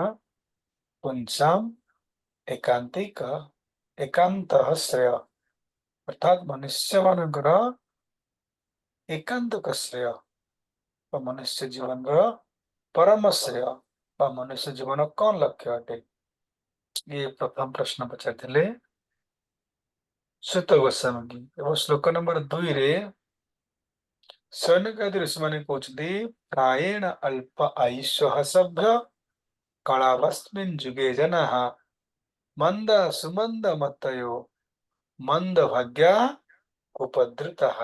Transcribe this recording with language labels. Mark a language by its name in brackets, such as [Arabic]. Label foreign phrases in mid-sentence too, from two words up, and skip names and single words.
[Sanskrit] ପୁଂସାମ୍ ଏକାନ୍ତିକ ଏକାନ୍ତ ଶ୍ରେୟ, [Odia] ଅର୍ଥାତ୍ ମନୁଷ୍ୟ ମାନଙ୍କର ଏକାନ୍ତକ ଶ୍ରେୟ ବା ମନୁଷ୍ୟ ଜୀବନର ପରମ ଶ୍ରେୟ ବା ମନୁଷ୍ୟ ଜୀବନ କଣ ଲକ୍ଷ୍ୟ ଅଟେ? ଏ ପ୍ରଥମ ପ୍ରଶ୍ନ ପଚାରିଥିଲେ ସୁତ ଗୋସ୍ୱାମୀ। ଏବଂ ଶ୍ଲୋକ ନମ୍ବର 2 ରେ ସୈନିକ ଋଷିମାନେ କହୁଛନ୍ତି [Sanskrit] ପ୍ରାୟେଣ ଅଳ୍ପ ଆୟୁଷ ସଭ୍ୟ କଳାବସ୍ମିନ୍ ଯୁଗେ ଜନାଃ ମନ୍ଦ ସୁମନ୍ଦ ମତୟୋ ମନ୍ଦ ଭାଗ୍ୟା ଉପଦ୍ରୁତଃ।